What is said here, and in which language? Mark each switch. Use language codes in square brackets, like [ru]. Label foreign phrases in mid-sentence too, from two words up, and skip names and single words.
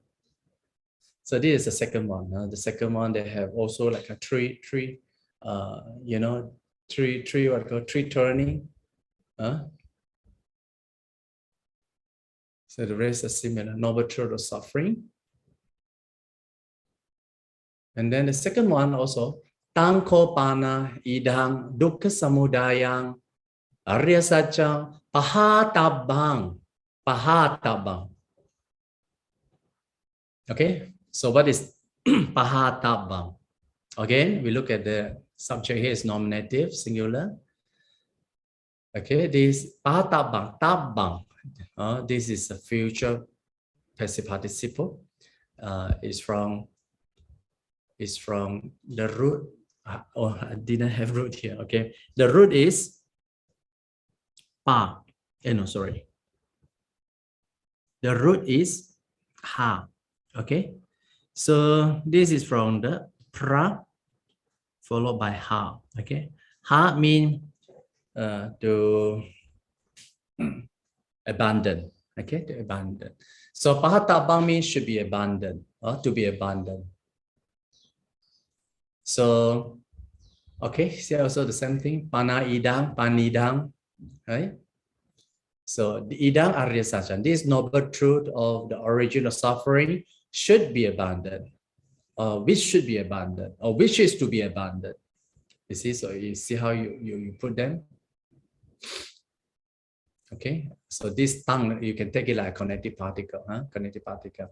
[en] So this is the second one. The second one, they have also like a tree, tree turning. So the rest are similar. Noble truth of suffering. And then the second one also, [pi] Tangko pana idang dukkha samudayang arya satchang pahatabang. [en] Okay, so what is pahatabang? Again, we look at the subject here is nominative, singular. Okay, this pahatabang, tabang. This is a future passive participle. Is from the root. I didn't have root here. Okay, the root is pa. No, sorry. The root is ha. Okay, so this is from the pra followed by ha. Okay, ha mean to abandon. Okay, to abandon. So pahatabang means should be abandoned or to be abandoned. So, okay, see also the same thing. [pi] Pana idang, panidang, [en] right? So the [pi] idang arya satchang, [en] this noble truth of the origin of suffering should be abandoned, or which should be abandoned, or which is to be abandoned. You see, so you see how you put them. Okay, so this tongue, you can take it like a connective particle, connective particle.